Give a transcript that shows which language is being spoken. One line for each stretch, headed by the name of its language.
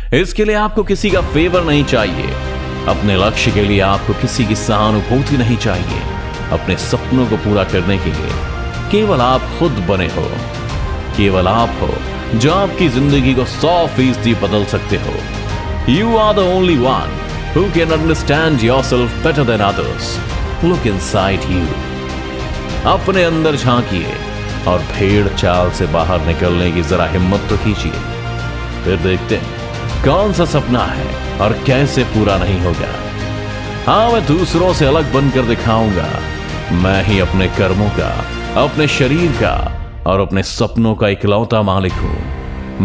Hindi: इसके लिए आपको किसी का फेवर नहीं चाहिए। अपने लक्ष्य के लिए आपको किसी की सहानुभूति नहीं चाहिए। अपने सपनों को पूरा करने के लिए केवल आप खुद बने हो। केवल आप हो जो आपकी जिंदगी को 100% बदल सकते हो।
English: You are the only one who can understand yourself better than others. Look inside you.
Hindi: अपने अंदर झांकिए और भेड़ चाल से बाहर निकलने की जरा हिम्मत तो कीजिए। फिर देखते हैं कौन सा सपना है और कैसे पूरा नहीं होगा। हाँ, मैं दूसरों से अलग बनकर दिखाऊंगा। मैं ही अपने कर्मों का, अपने शरीर का और अपने सपनों का इकलौता मालिक हूं।